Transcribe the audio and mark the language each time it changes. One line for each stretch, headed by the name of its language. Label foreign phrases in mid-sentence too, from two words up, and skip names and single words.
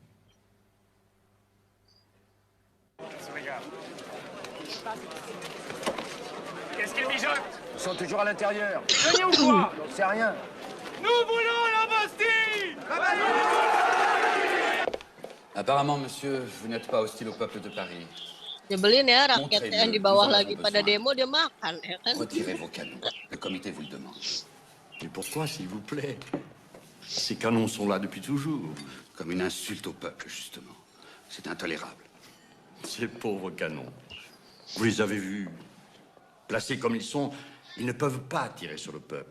French: Qu'est-ce qu'ils mijotent? Ils sont toujours à l'intérieur. Venez ou quoi? J'en sais rien. Nous voulons la Bastille! Apparemment, monsieur, vous n'êtes pas hostile au peuple de Paris.
Indonesian: Nyebelin ya rakyat
French: Montrez-le,
Indonesian: yang di bawah
French: nous en
Indonesian: lagi
French: avons
Indonesian: pada
French: besoin.
Indonesian: demo dia makan ya kan.
French: Retirez vos canons. Le comité vous le demande. Mais pourquoi, s'il vous plaît? Ces canons sont là depuis toujours. Comme une insulte au peuple, justement. C'est intolérable. Ces pauvres canons. Vous les avez vus. Placés comme ils sont, ils ne peuvent pas tirer sur le peuple.